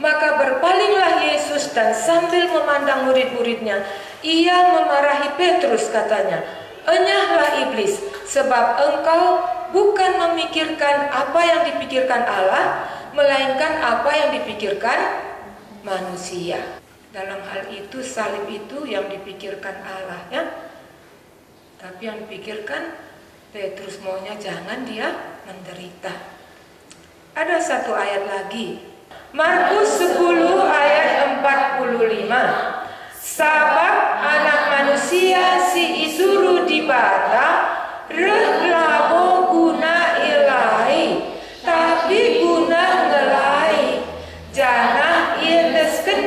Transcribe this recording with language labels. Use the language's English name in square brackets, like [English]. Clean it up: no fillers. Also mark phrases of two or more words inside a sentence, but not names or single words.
[Indonesian] Maka berpalinglah Yesus dan sambil memandang murid-muridnya, ia memarahi Petrus, katanya, "Enyahlah iblis, sebab engkau bukan memikirkan apa yang dipikirkan Allah, melainkan apa yang dipikirkan manusia." Dalam hal itu salib itu yang dipikirkan Allah ya. Tapi yang dipikirkan Petrus maunya jangan dia menderita. Ada satu ayat lagi. Markus 10 ayat 45. [Batak Karo] Sabab anak manusia si isuru dibata reh labo guna ilai, tapi guna ngelai. [Indonesian] Jangan ia